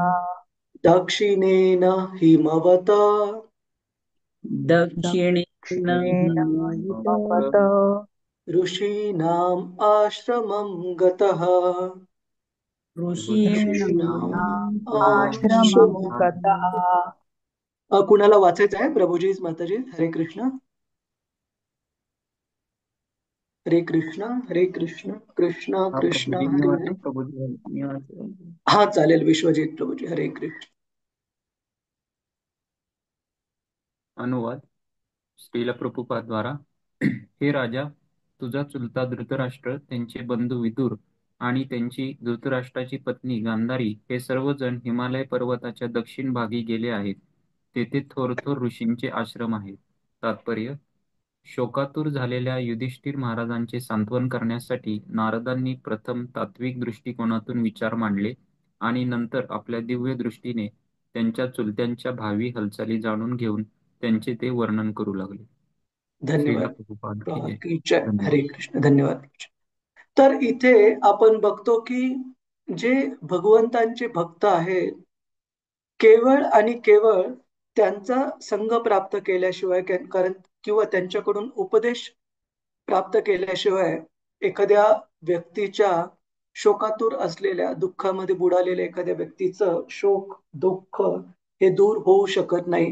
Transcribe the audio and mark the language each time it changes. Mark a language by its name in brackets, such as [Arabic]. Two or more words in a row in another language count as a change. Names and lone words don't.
[Sanskrit] दक्षिणेन हिमवत दक्षिणेन हिमवत ऋषीणाम् आश्रमं गतः. ऋषीणाम् आश्रमं आश्रमं गतः. [Marathi] कुणाला वाचायचं आहे? प्रभुजी माताजी, [Sanskrit] हरे कृष्ण. हरे कृष्ण हरे कृष्ण कृष्ण कृष्ण हरे हरे. [Marathi] हा चालेल. विश्वजित प्रभुजी, [Sanskrit] हरे कृष्ण. [Marathi] अनुवाद श्रील प्रभुपाद द्वारा. हे राजा, तुझा चुलता धृतराष्ट्र, त्यांचे बंधू विदुर आणि त्यांची धृतराष्ट्राची पत्नी गांधारी हे सर्वजण हिमालय पर्वताच्या दक्षिण भागी गेले आहेत. तेथे थोर थोर ऋषींचे आश्रम आहेत. तात्पर्य: शोकातूर झालेल्या युधिष्ठिर महाराजांचे सांत्वन करण्यासाठी नारदांनी प्रथम तात्विक दृष्टिकोनातून विचार मांडले आणि नंतर आपल्या दिव्य दृष्टीने त्यांच्या चुलत्यांच्या भावी हालचाली जाणून घेऊन त्यांचे ते वर्णन करू लागले. श्रील धन्यवाद. [Hindi] प्रभुपाद की जय. की जय. [Marathi] धन्यवाद. [Sanskrit] हरे कृष्ण. [Marathi] धन्यवाद. तर इथे आपण बघतो की जे भगवंतांचे भक्त आहेत केवळ आणि केवळ त्यांचा संग प्राप्त केल्याशिवाय कारण किंवा त्यांच्याकडून उपदेश प्राप्त केल्याशिवाय एखाद्या व्यक्तीच्या शोकातूर असलेल्या, दुःखामध्ये बुडालेल्या एखाद्या व्यक्तीचं शोक दुःख हे दूर होऊ शकत नाही.